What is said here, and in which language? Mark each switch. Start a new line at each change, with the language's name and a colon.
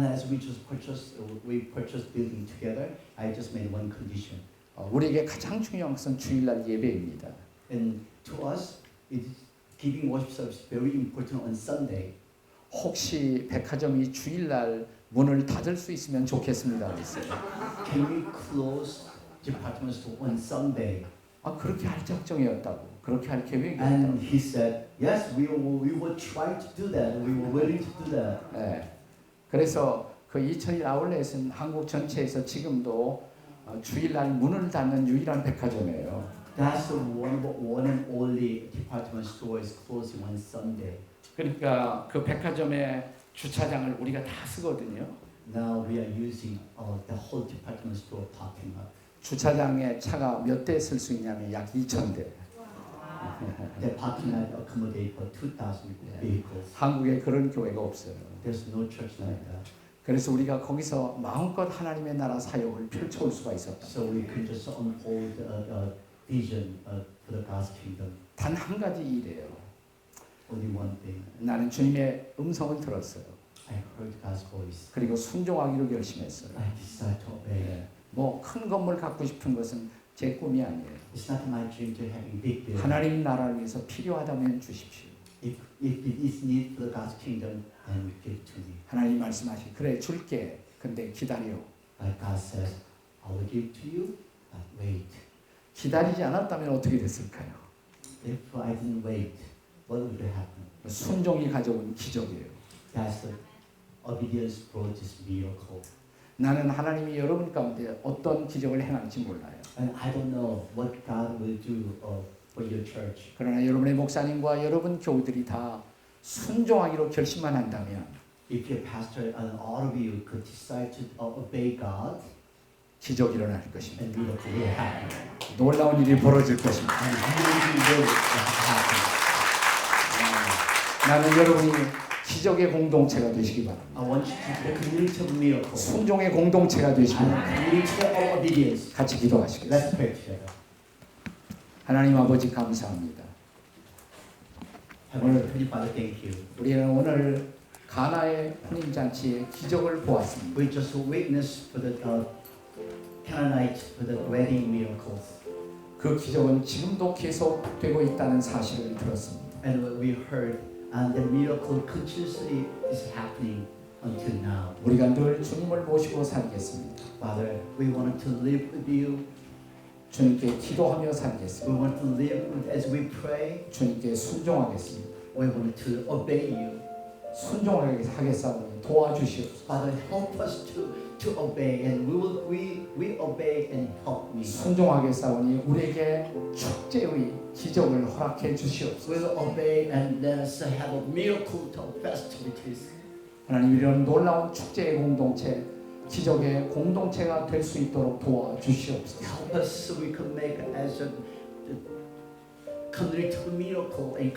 English: And as we purchased building together, I just made one condition.
Korean: 우리에게 가장 중요한 것은 주일날 예배입니다.
English: And to us, giving worship service is very important on Sunday.
Korean: 혹시 백화점이 주일날 문을 닫을 수 있으면 좋겠습니다. 그랬어요.
English: Can we close department store on Sunday?
Korean: 그렇게 할 작정이었다고. 그렇게 할 계획이었다고.
English: And he said, yes, we will try to do that. We were willing to do that.
Korean: 네. 그래서 그 2001 아울렛은 한국 전체에서 지금도 주일날 문을 닫는 유일한 백화점이에요.
English: That's the one and only department store is closing on Sunday.
Korean: 그러니까 그 백화점의 주차장을 우리가 다 쓰거든요.
English: Now we are using the whole department store parking lot.
Korean: 주차장에 차가 몇 대 쓸 수 있냐면 약 2,000대.
English: The parking lot accommodate for 2,000 vehicles.
Korean: 한국에 그런 교회가 없어요.
English: There's no church like that.
Korean: 그래서 우리가 거기서 마음껏 하나님의 나라 사역을 펼쳐올 수가 있었다.
English: So we can just unfold a vision for the God's kingdom.
Korean: 단 한 가지 일이에요.
English: Only one thing.
Korean: 나는 주님의 음성을 들었어요.
English: I heard God's voice.
Korean: 그리고 순종하기로 결심했어요.
English: I decided to obey.
Korean: 뭐 큰 건물 갖고 싶은 것은 제 꿈이 아니에요.
English: It's not my dream to having big building.
Korean: 하나님 나라를 위해서 필요하다면 주십시오.
English: If it is need for the God's kingdom, then give it to me.
Korean: 하나님 말씀하시 그래 줄게. 근데 기다려.
English: Like God says, I will give to you, but wait.
Korean: 기다리지 않았다면 어떻게 됐을까요?
English: If I didn't wait, what would happen?
Korean: 순종이 가져온 기적이에요.
English: That's the obedience brought this miracle.
Korean: 나는 하나님이 여러분 가운데 어떤 기적을 행할지 몰라요.
English: And I don't know what God will do for your church.
Korean: 그러나 여러분의 목사님과 여러분 교우들이 다 순종하기로 결심만 한다면
English: If your pastor and all of you could decide to obey God,
Korean: 기적이 일어날 것입니다.
English: and miracle will happen.
Korean: 놀라운 일이 벌어질 것입니다.
English: And miracle will happen.
Korean: 나는 여러분이 기적의 공동체가 되시기 바랍니다.
English: I want you to be a community of miracle.
Korean: 순종의 공동체가 되시기
English: And
Korean: 바랍니다.
English: community of obedience.
Korean: 같이 기도하시겠습니다.
English: Let's pray together.
Korean: 하나님 아버지 감사합니다.
English: Heavenly Father, thank you.
Korean: 우리는 오늘 가나의 혼인 잔치의 기적을 보았습니다.
English: We just witnessed for the Canaanite for the wedding miracles,
Korean: 그 기적은 지금도 계속되고 있다는 사실을 들었습니다.
English: and what we heard, and the miracle continuously is happening until now.
Korean: 우리가 늘 주님을 모시고 살겠습니다.
English: Father, we want to live with you.
Korean: 주님께 기도하며
English: We
Korean: 살겠습니다.
English: want to live as we pray.
Korean: 주님께 순종하겠습니다.
English: We want to obey you.
Korean: 순종하게 하겠사오니 도와주시옵소서.
English: Father, help us to obey, and we obey and help me.
Korean: 순종하겠사오니 우리에게 축제의 기적을 허락해 주시옵소서.
English: We will obey and let us have a miracle to festivities.
Korean: 하나님 이런 놀라운 축제의 공동체, 기적의 공동체가 될 수 있도록 도와주시옵소서.
English: Help us so we can make as a community of miracle and